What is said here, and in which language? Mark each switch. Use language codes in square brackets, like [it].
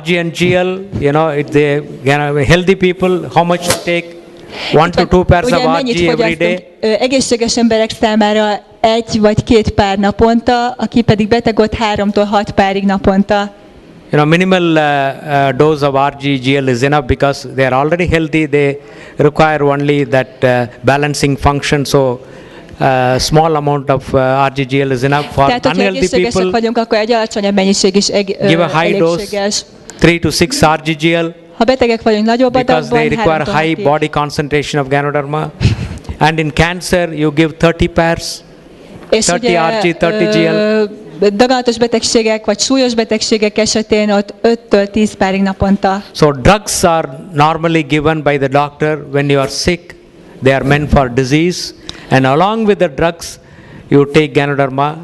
[en] RG and GL, healthy people, how much to take? 1 to 2 pairs of RG every day. [hu] Egészséges emberek számára 1 vagy 2 pár naponta, aki pedig beteg, ott 3-tól 6 párig naponta. [en] Minimal dose of RG/GL is enough because they are already healthy. They require only that balancing function. So small amount of RG/GL is enough for unhealthy people. [hu] Vagyunk, akkor egy alacsonyabb mennyiség is [en] give a high dose, 3 to 6 RG/GL. [hu] Ha betegek vagyunk, nagyobb adagban, [en] because they require high body concentration of Ganoderma. And in cancer, you give 30 pairs, 30 RG, 30 GL. [hu] Daganatos betegségek vagy súlyos betegségek esetén ott 5-től 10 párig naponta. [en] So drugs are normally given by the doctor when you are sick. They are meant for disease, and along with the drugs, you take Ganoderma.